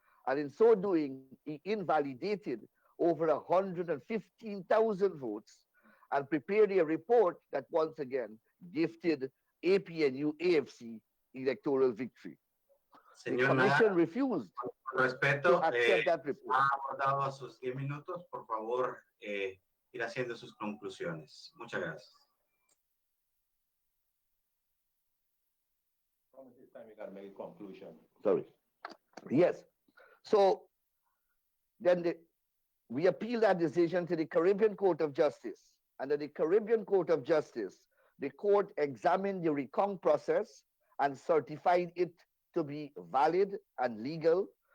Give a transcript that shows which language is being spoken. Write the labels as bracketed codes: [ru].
[en] And in so doing, he invalidated over 115,000 votes and prepared a report that once again gifted APNU AFC electoral victory. The commission refused [es] respeto, [en] to accept that report. [es] ha abordado a sus 10 minutos. Por favor, ir haciendo sus conclusiones. Muchas gracias. [en] This time you got to make a conclusion. Sorry. Yes. So then we appealed that decision to the Caribbean Court of Justice. Under the Caribbean Court of Justice, the court examined the recount process and certified it to be valid and legal.